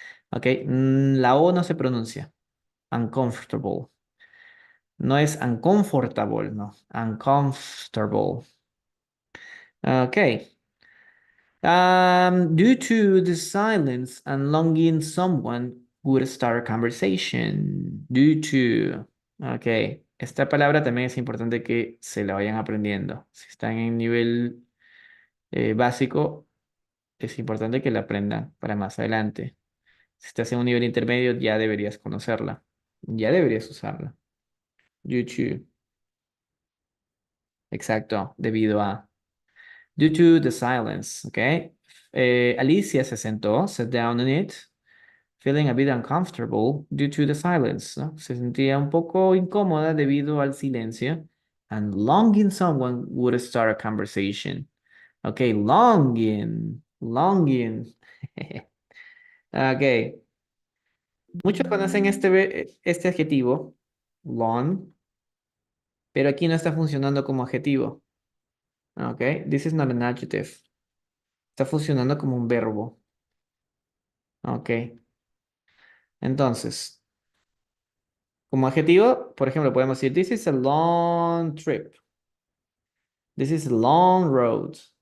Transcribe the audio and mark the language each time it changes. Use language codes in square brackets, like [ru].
[es] Ok, la O no se pronuncia. Uncomfortable. No es uncomfortable, no. Uncomfortable. Ok. [en] Due to the silence and longing, someone would start a conversation. Due to. Ok. [es] Esta palabra también es importante que se la vayan aprendiendo. Si están en nivel básico, es importante que la aprendan para más adelante. Si estás en un nivel intermedio, ya deberías conocerla. Ya deberías usarla. Due to. Exacto, debido a. [en] Due to the silence, [es] ¿ok? Alicia se sentó, [en] sat down on it, feeling a bit uncomfortable due to the silence, ¿no? [es] Se sentía un poco incómoda debido al silencio. [en] And longing someone would start a conversation. Ok, longing, longing. [es] Ok, muchos conocen este adjetivo, long, pero aquí no está funcionando como adjetivo. [en] Ok, this is not an adjective. [es] Está funcionando como un verbo. Ok. Entonces, como adjetivo, por ejemplo, podemos decir, [en] this is a long trip. This is a long road.